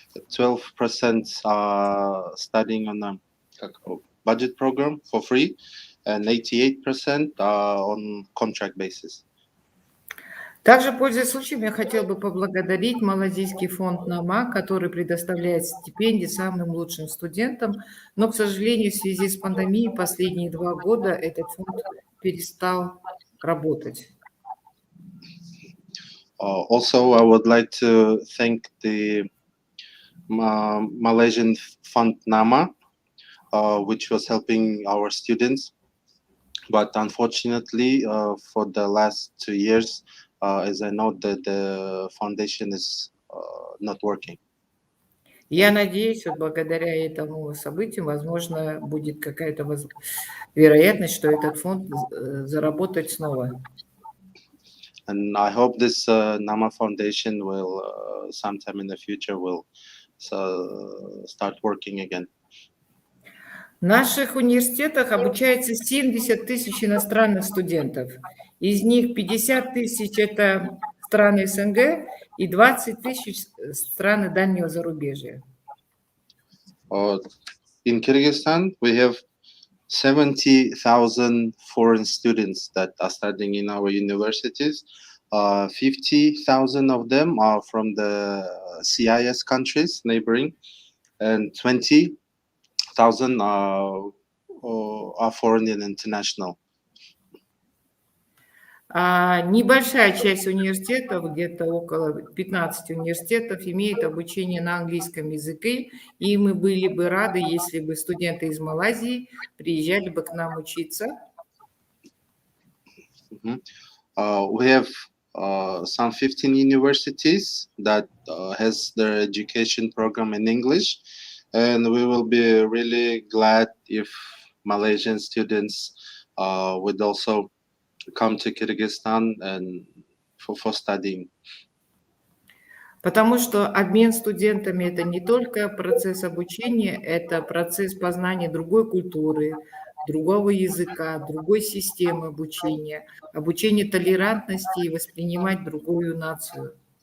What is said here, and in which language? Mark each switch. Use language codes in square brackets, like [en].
[en] 12% are studying on a budget program for free, and 88% are on contract basis. [ru] Также, пользуясь случаем, я хотела бы поблагодарить Малазийский фонд НАМА, который предоставляет стипендии самым лучшим студентам, но, к сожалению, в связи с пандемией последние 2 года этот фонд перестал работать. [en] Also, I would like to thank the Malaysian fund NAMA, which was helping our students. But unfortunately, for the last 2 years, as I know that the foundation is not working. [ru] Я надеюсь, что благодаря этому событию, возможно, будет какая-то вероятность, что этот фонд заработает снова. [en] And I hope this NAMA Foundation will sometime in the future will start working again. [ru] В наших университетах обучается 70 тысяч иностранных студентов. Из них 50 тысяч – это страны СНГ и 20 тысяч – страны дальнего зарубежья. [en] In Kyrgyzstan, we have 70,000 foreign students that are studying in our universities. 50,000 of them are from the CIS countries, neighboring, and 20,000 are foreign and international. [ru] Небольшая часть университетов, где-то около 15 университетов, имеет обучение на английском языке, и мы были бы рады, если бы студенты из Малайзии приезжали бы к нам учиться. [en] We have some 15 universities that has their education program in English, and we will be really glad if Malaysian students would also come to Kyrgyzstan and for studying. [ru] Потому что обмен студентами – это не только процесс обучения, это процесс познания другой культуры, другого языка, другой системы обучения, обучение толерантности и воспринимать другую нацию.